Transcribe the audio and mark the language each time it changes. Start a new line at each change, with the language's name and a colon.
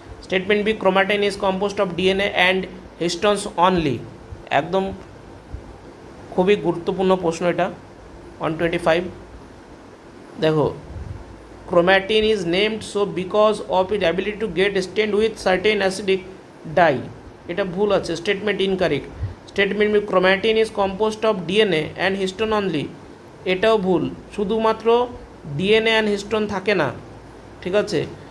English: Statement B, chromatin is composed of DNA and histones only.
Bangla: একদম খুবই গুরুত্বপূর্ণ প্রশ্ন এটা।
English: On 25, দেখো, chromatin is named so because of its ability to get stained with certain acidic dye,
Bangla: এটা ভুল আছে,
English: Statement incorrect. Statement B, chromatin is composed of DNA and histone only,
Bangla: এটাও ভুল, শুধুমাত্র ডিএনএ অ্যান্ড হিস্টোন থাকে না, ঠিক আছে?